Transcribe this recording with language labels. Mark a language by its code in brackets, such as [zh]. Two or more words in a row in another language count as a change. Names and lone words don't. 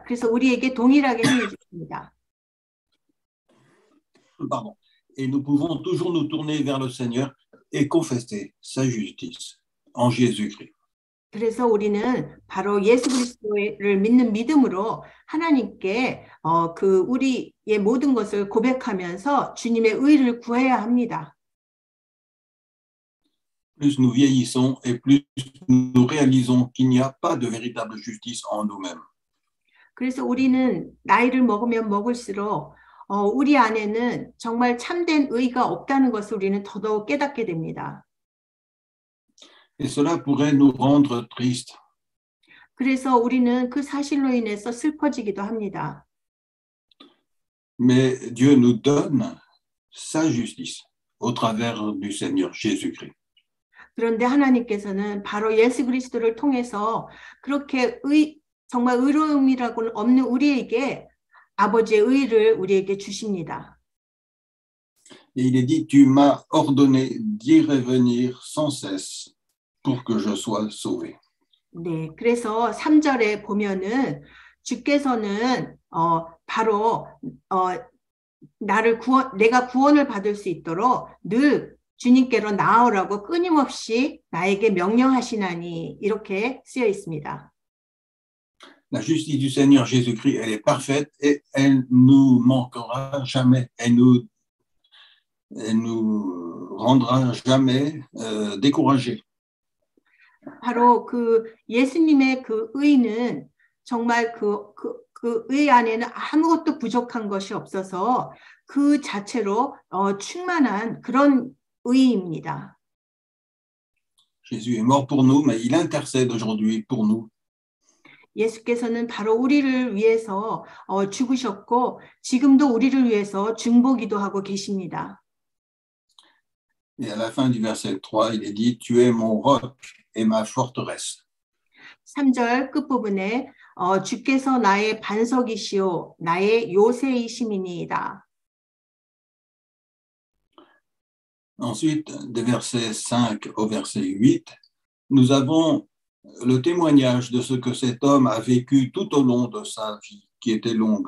[ko] 그래서 우리에게 동일하게 행해주십니다. [fr] Pardon. Et nous pouvons toujours nous tourner vers le Seigneur et confesser sa justice en Jésus-Christ. [ko] 그래서 우리는 바로 예수 그리스도를 믿는 믿음으로 하나님께 그 우리의 모든 것을 고백하면서 주님의 의를 구해야 합니다. [fr] Plus nous vieillissons et plus nous réalisons qu'il n'y a pas de véritable justice en nous-mêmes. [ko] 그래서 우리는 나이를 먹으면 먹을수록 우리 안에는 정말 참된 의가 없다는 것을 우리는 더더욱 깨닫게 됩니다. [fr] Et cela pourrait nous rendre tristes. [ko] 그래서 우리는 그 사실로 인해서 슬퍼지기도 합니다. [fr] Mais Dieu nous donne sa justice au travers du Seigneur Jésus-Christ. [ko] 그런데 하나님께서는 바로 예수 그리스도를 통해서 그렇게 정말 의로움이라고는 없는 우리에게 아버지의 의를 우리에게 주십니다. [fr] Et il est dit, tu m'as ordonné d'y revenir sans cesse pour que je sois sauvé. [ko] 네, 그래서 3절에 보면은 주께서는 바로 내가 구원을 받을 수 있도록 늘 주님께로 나아오라고 끊임없이 나에게 명령하시나니 이렇게 쓰여 있습니다. [fr] La justice du Seigneur Jésus-Christ, elle est parfaite et elle nous manquera jamais. Elle nous rendra jamais découragés. [ko] 바로 그 예수님의 그 의는 정말 그 의 안에는 아무것도 부족한 것이 없어서 그 자체로 충만한 그런 의입니다. [fr] Jésus est mort pour nous, mais il intercède aujourd'hui pour nous. [ko] 예수께서는 바로 우리를 위해서 죽으셨고 지금도 우리를 위해서 중보기도 하고 계십니다. [fr] Et à la fin du verset 3, il est dit, tu es mon roc et ma forteresse. [ko] 3절 끝부분에 주께서 나의 반석이시오 나의 요새이심이니이다. [fr] Ensuite, des versets 5 au verset 8, nous avons le témoignage de ce que cet homme a vécu tout au long de sa vie, qui était longue.